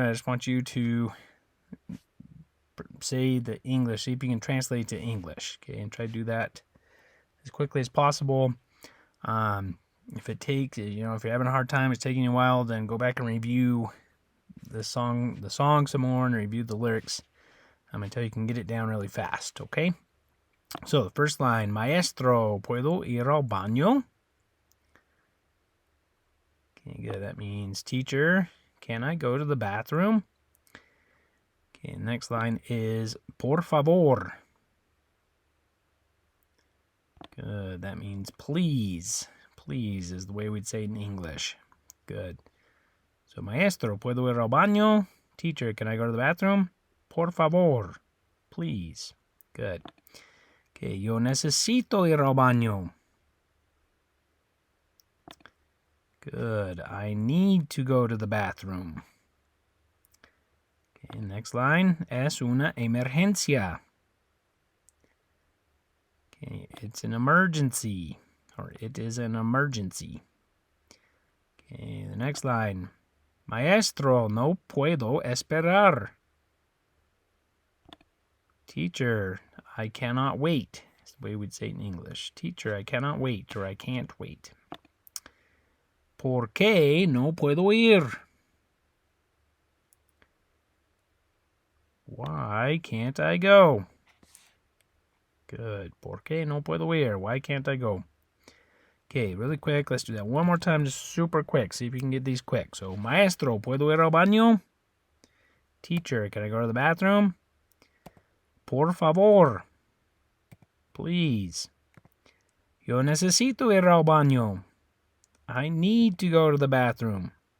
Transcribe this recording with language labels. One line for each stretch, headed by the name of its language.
English: I just want you to say the English, see if you can translate to English, okay, and try to do that as quickly as possible. If it takes, if you're having a hard time, it's taking you a while, then go back and review the song some more and review the lyrics until you can get it down really fast, okay? So the first line,
Spanish: Maestro, ¿puedo ir al baño?
English: Okay, good. That means teacher, can I go to the bathroom? Okay, next line is
Spanish: por favor.
English: Good. That means please. Please is the way we'd say it in English. Good.
Spanish: So, maestro, ¿puedo ir al baño?
English: Teacher, can I go to the bathroom?
Spanish: Por favor.
English: Please. Good.
Spanish: Okay, yo necesito ir al baño.
English: Good. I need to go to the bathroom. Okay, next line.
Spanish: Es una emergencia.
English: Okay, it's an emergency. Or it is an emergency. Okay, the next line.
Spanish: Maestro, no puedo esperar.
English: Teacher, I cannot wait. That's the way we'd say it in English. Teacher, I cannot wait, or I can't wait.
Spanish: ¿Por qué no puedo ir?
English: Why can't I go? Good.
Spanish: ¿Por qué no puedo ir?
English: Why can't I go? Okay, really quick. Let's do that one more time, just super quick. See if you can get these quick.
Spanish: So, maestro, ¿puedo ir al baño?
English: Teacher, can I go to the bathroom?
Spanish: Por favor.
English: Please.
Spanish: Yo necesito ir al baño.
English: I need to go to the bathroom.